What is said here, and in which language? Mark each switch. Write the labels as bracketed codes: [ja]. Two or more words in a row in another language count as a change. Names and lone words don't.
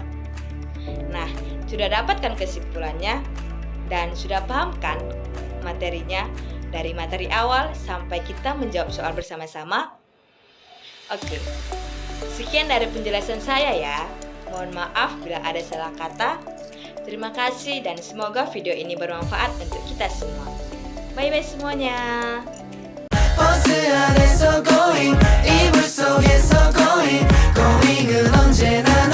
[id] Nah, sudah dapatkan kesimpulannya dan sudah pahamkan materinya dari materi awal sampai kita menjawab soal bersama-sama? Oke. Sekian dari penjelasan saya ya. Mohon maaf bila ada salah kata. Terima kasih dan semoga video ini bermanfaat untuk kita semua. Bye-bye semuanya. [ko] 버스 안에서 going 이불 속에서 [en] going going [ko] 은 언제나